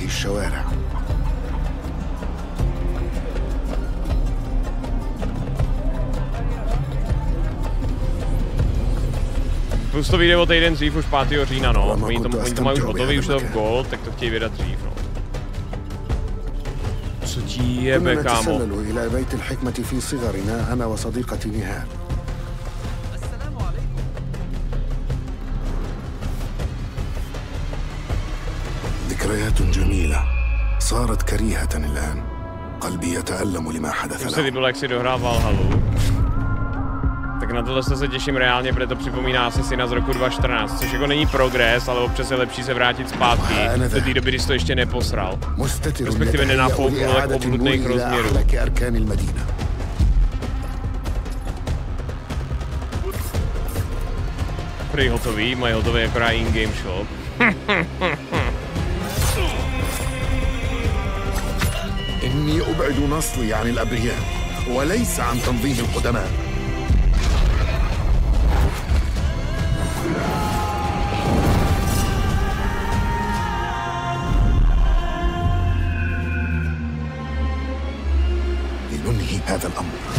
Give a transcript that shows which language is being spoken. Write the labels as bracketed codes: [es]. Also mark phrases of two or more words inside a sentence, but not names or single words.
[cs] Plus to vyjde o týden dřív, už 5. října, no. Oni to mají už hotový, už to v Gold, tak to chtějí vydat dřív, no. Co ti jebe, kámo? [ar] ذكريات جميلة صارت كريهة الآن قلبي يتألم لما حدث له. [cs] Se líbilo, jak si dohrál Valhallu. Tak na tohle se těším reálně, protože to připomíná Assassina z roku 2014, což jako není progres, ale občas je lepší se vrátit zpátky do té doby, když to ještě neposral. Respektive nenafouknul tak obludných rozměrů. Prý hotový, mají hotový akorát [en] in-game shop. [ar] إني أبعد نصلي عن الأبرياء وليس عن تنظيم القدماء. لننهي هذا الأمر.